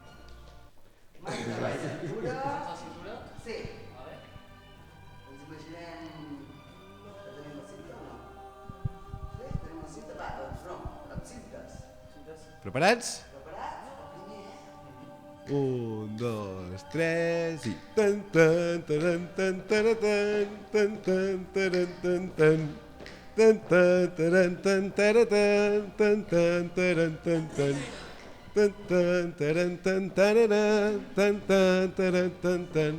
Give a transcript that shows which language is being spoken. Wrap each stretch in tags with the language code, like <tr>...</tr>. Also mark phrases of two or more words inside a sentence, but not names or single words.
<ca>Sí. Ens imaginem que tenim la cinta o no? Sí? Tenim la cinta? Va, doncs no, amb cintes. Preparats? 1, 2, 3 i... Tan, tan, taran, tan, taratan, tan, tan, taran, tan, tan. Tan, tan, taran, tan, taratan, tan, tan, taran, tan, tan. Tan, tan, taran, tan, tararan, tan, tan, taran, tan, tan.</ca>